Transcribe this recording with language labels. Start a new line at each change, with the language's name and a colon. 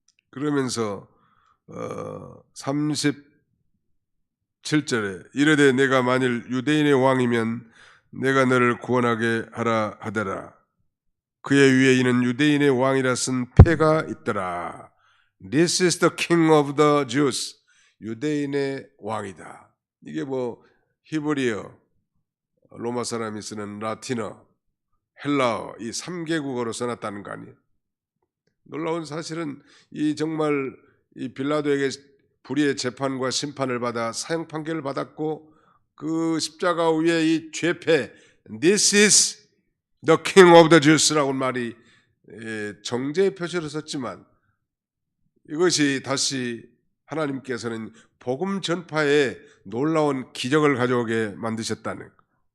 Korean: 그러면서 37절에 이르되 내가 만일 유대인의 왕이면 내가 너를 구원하게 하라 하더라. 그의 위에 이는 유대인의 왕이라 쓴 패가 있더라.
English: This is the King of the Jews.
Korean: 유대인의 왕이다. 이게 뭐 히브리어, 로마 사람이 쓰는 라틴어, 헬라어 이 3개국어로 써놨다는 거 아니에요. 놀라운 사실은 이 정말 이 빌라도에게 불의의 재판과 심판을 받아 사형 판결을 받았고 그 십자가 위에 이 죄패
English: This is the King of the Jews
Korean: 라고 말이 정제의 표시로 썼지만 이것이 다시 하나님께서는 복음 전파에 놀라운 기적을 가져오게 만드셨다는 것.